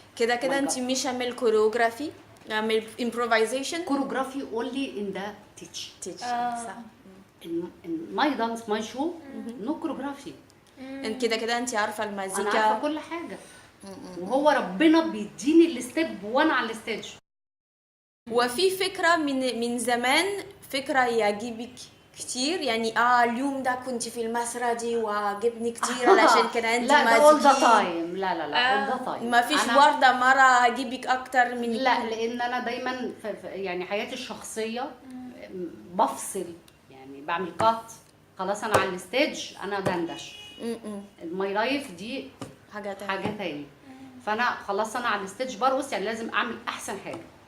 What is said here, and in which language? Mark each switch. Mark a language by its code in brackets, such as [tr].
[ar] كده انت مش عامل كوريوغرافي، عامل امبروفايزيشن. [en] Choreography only in the teach. [ar] صح. [en] in my dance my show no choreography. [ar] كده انت عارفه المزيكا، انا عارفه كل حاجه. وهو ربنا بيديني الستيب وانا على الستيج. وفي فكره من زمان، فكره يعجبك كتير يعني. اليوم ده كنت في المسرح دي وعجبني كتير علشان كان عندي لا مزيكا. [en] ده all the time. لا all the time. [ar] ما فيش ورده مره عجبك اكتر من لا لان انا دايما يعني حياتي الشخصيه بفصل يعني، بعمل كات خلاص. انا على الستيج انا دندش. [en] my life [ar] دي حاجه تاني. فانا خلاص انا على الستيج برقص يعني لازم اعمل احسن حاجه.